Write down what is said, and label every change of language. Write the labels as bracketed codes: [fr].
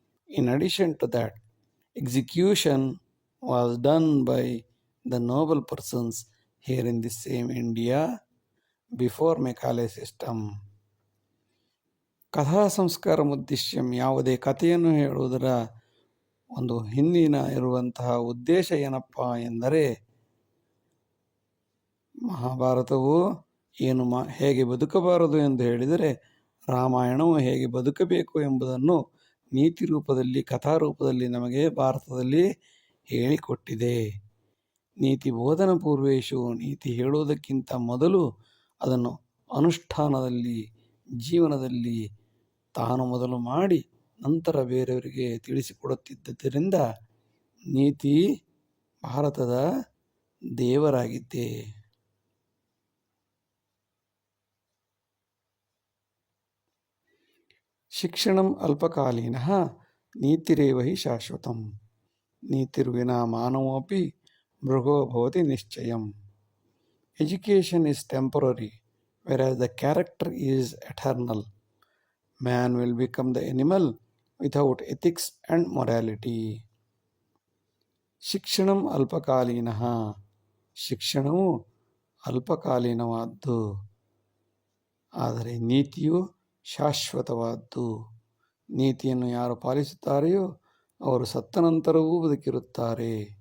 [en] In addition to that, execution was done by the noble persons here in this same India before Macaulay system. [sa] ಕಥಾ ಸಂಸ್ಕಾರ ಉದ್ದೇಶ್ಯಂ, [kn] ಯಾವುದೇ ಕಥೆಯನ್ನು ಹೇಳುವುದರ ಒಂದು ಹಿಂದಿನ ಇರುವಂತಹ ಉದ್ದೇಶ ಏನಪ್ಪ ಎಂದರೆ, ಮಹಾಭಾರತವು ಏನು ಹೇಗೆ ಬದುಕಬಾರದು ಎಂದು ಹೇಳಿದರೆ, ರಾಮಾಯಣವು ಹೇಗೆ ಬದುಕಬೇಕು ಎಂಬುದನ್ನು ನೀತಿ ರೂಪದಲ್ಲಿ, ಕಥಾರೂಪದಲ್ಲಿ ನಮಗೆ ಭಾರತದಲ್ಲಿ ಹೇಳಿಕೊಟ್ಟಿದೆ. [sa] ನೀತಿ ಬೋಧನ ಪೂರ್ವೇಶು, [kn] ನೀತಿ ಹೇಳುವುದಕ್ಕಿಂತ ಮೊದಲು ಅದನ್ನು ಅನುಷ್ಠಾನದಲ್ಲಿ, ಜೀವನದಲ್ಲಿ ತಾನು ಮೊದಲು ಮಾಡಿ ನಂತರ ಬೇರೆಯವರಿಗೆ ತಿಳಿಸಿಕೊಡುತ್ತಿದ್ದರಿಂದ ನೀತಿ ಭಾರತದ ದೇವರಾಗಿದ್ದೆ. [sa] ಶಿಕ್ಷಣಂ ಅಲ್ಪಕಾಲೀನಃ ನೀತಿರೇವ ಹಿ ಶಾಶ್ವತಂ, ನೀತಿರ್ವಿನಾ ಮಾನವೋಪಿ ಮೃಗೋ ಭವತಿ ನಿಶ್ಚಯಂ. [en] Education is temporary, whereas the character is eternal. Man will become the animal without ethics and morality. [sa] ಶಿಕ್ಷಣಂ ಅಲ್ಪಕಾಲೀನಃ, [kn] ಶಿಕ್ಷಣವು ಅಲ್ಪಕಾಲೀನವಾದ್ದು, ಆದರೆ ನೀತಿಯು ಶಾಶ್ವತವಾದ್ದು. ನೀತಿಯನ್ನು ಯಾರು ಪಾಲಿಸುತ್ತಾರೆಯೋ ಅವರು ಸತ್ತ ನಂತರವೂ ಬದುಕಿರುತ್ತಾರೆ.